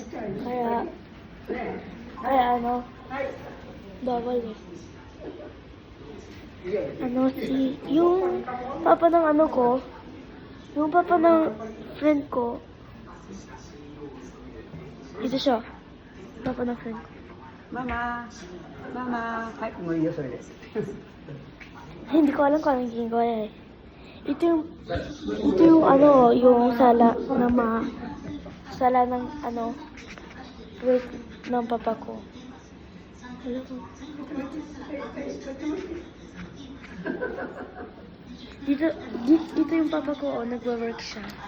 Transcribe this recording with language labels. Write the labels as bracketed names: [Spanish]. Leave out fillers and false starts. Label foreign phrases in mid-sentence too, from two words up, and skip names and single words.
[Filipino] Kaya bawal eh. Yung papa ng yung papa ng friend ko, ito siya, papa ng friend ko. Mama, [Japanese] はい、もういいよ、それで。 [Filipino] Hindi ko alam kung anong ginagawa niya eh. Ito yung yung sala ng work ng papa ko. Alam mo. Dito yung papa ko, nagwo-work siya.